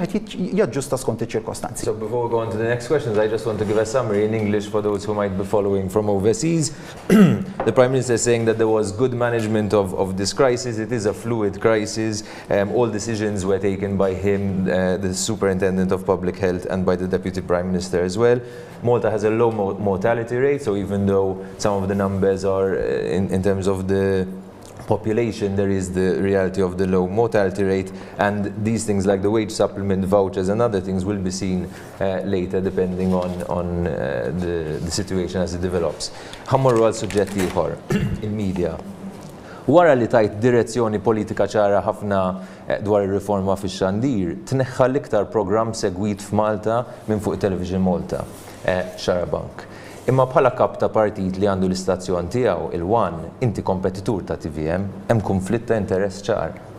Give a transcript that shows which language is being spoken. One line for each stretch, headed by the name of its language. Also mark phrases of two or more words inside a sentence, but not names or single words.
Maltese: Wieħed jaġġusta skont iċ-ċirkostanzi.
English: So before we go on to the next questions, I just want to give a summary in English for those who might be following from overseas. The Prime Minister is saying that there was good management of this crisis. It is a fluid crisis. All decisions were taken by him, the Superintendent of Public Health, and by the Deputy Prime Minister as well. Malta has a low mortality rate, so even though some of the numbers are in terms of the population, there is the reality of the low mortality rate, and these things like the wage supplement, vouchers and other things will be seen later depending on the situation as it develops.
Maltese: Ħammorru għal suġġetti ieħor, il-media. Wara li tajt direzzjoni politika ċara ħafna dwar ir-riforma fix-xandir, tneħħa l-iktar programm segwit f'Malta minn fuq
English: Television Malta,
Maltese: Xarabank. Imma bħala kap ta' partit li għandu l-istazzjon tiegħu il-One, inti kompetitur ta' TVM, hemm konflitt ta' interess ċar.